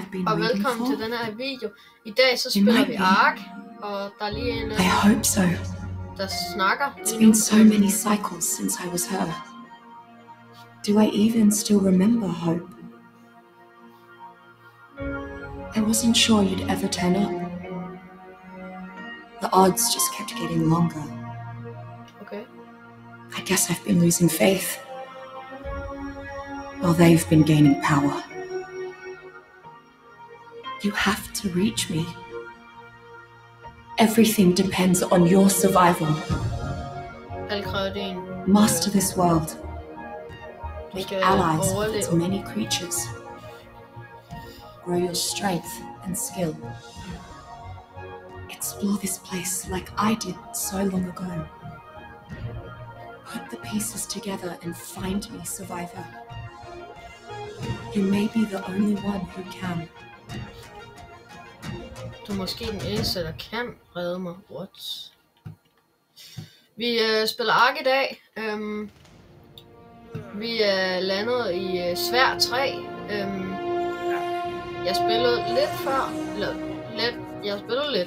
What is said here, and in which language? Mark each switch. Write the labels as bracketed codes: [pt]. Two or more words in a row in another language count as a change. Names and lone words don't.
[en] I've been [da] Og [en] waiting [da] velkommen til [en] for? [da] den her video. I dag så spiller [en] might [da] vi [en] be. [da] Ark, og der er lige en, [en] I hope so. [da] der snakker [en] It's [da] lige [en] been [da] nu. [en] so many cycles since I was her. Do I even still remember Hope? I wasn't sure you'd ever turn up. The odds just kept getting longer. Okay. I guess I've been losing faith, while they've been gaining power. You have to reach me. Everything depends on your survival. [da] Alt kræver det en. [en] Master this world. Make [da] skal [en] allies of its [da] overleve. [en] many creatures. Grow your strength and skill. Explore this place like I did so long ago. Put the pieces together and find me, survivor. You may be the only one who can. [da] Du er måske den eneste, der kan redde mig. What? Vi spiller Ark i dag. Vi er landet i Sværd 3. Jeg spillede lidt før. Jeg spillede lidt.